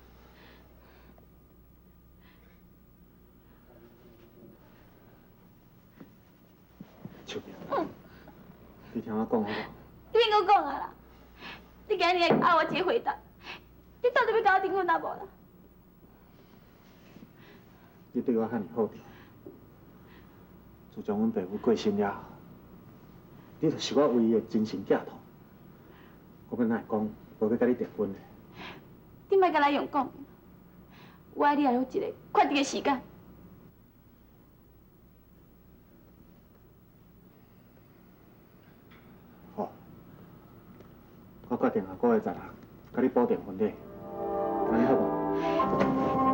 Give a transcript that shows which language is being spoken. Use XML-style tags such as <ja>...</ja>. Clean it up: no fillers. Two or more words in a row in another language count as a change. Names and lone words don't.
<nan>秋明，你听我讲好无？你免搁讲啊啦！你今日来给我一个回答，你到底要甲我订婚啊无啦？你对我遐尼好着，自从阮爸母过身了后，你就是我唯一的精神寄托。我本来讲无要甲你订婚的。你莫甲咱用讲，我爱你来有一个确定的时间。好，我决定下个月16，甲你补订婚礼，安尼好无？</nan>